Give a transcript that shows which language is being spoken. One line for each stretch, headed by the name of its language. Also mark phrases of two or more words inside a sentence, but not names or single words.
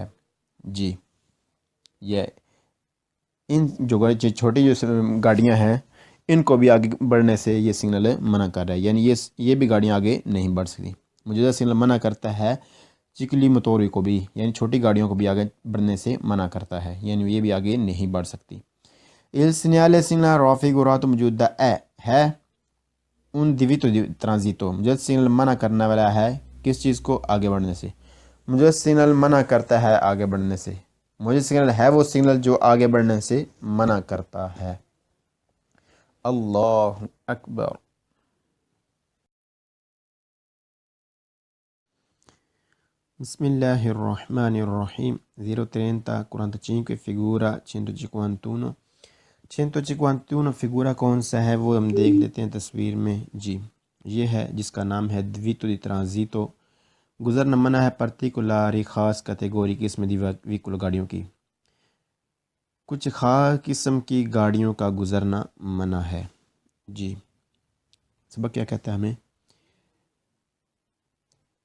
Urdu: جی یہ ان جو چھوٹی جو گاڑیاں ہیں ان کو بھی آگے بڑھنے سے یہ سگنل منع کر رہا ہے، یعنی یہ بھی گاڑیاں آگے نہیں بڑھ سکتی۔ موجودہ سگنل منع کرتا ہے
Italian: ciclomotori
Urdu: کو بھی، یعنی چھوٹی گاڑیوں کو بھی آگے بڑھنے سے منع کرتا ہے، یعنی یہ بھی آگے نہیں بڑھ سکتی۔
Italian: il segnale raffigurato
Urdu: موجودہ ہے
Italian: un divieto di transito،
Urdu: مجھے سگنل منع کرنے والا ہے کس چیز کو؟ آگے بڑھنے سے، مجھے سگنل منع کرتا ہے آگے بڑھنے سے، مجھے سگنل ہے وہ سگنل جو آگے بڑھنے سے منع کرتا ہے۔
Arabic: اللہ اکبر۔ بسم اللہ الرحمن الرحیم۔
Urdu: 030 45 figura 151 151 figura کون سا ہے وہ ہم دیکھ لیتے ہیں تصویر میں۔ جی یہ ہے جس کا نام ہے
Italian: divieto di transito،
Urdu: گزرنا منع ہے پرٹیکولاری خاص کیٹیگوری کی، اس میں ویکل گاڑیوں کی، کچھ خاص قسم کی گاڑیوں کا گزرنا منع ہے۔ جی سبق کیا کہتا ہے ہمیں؟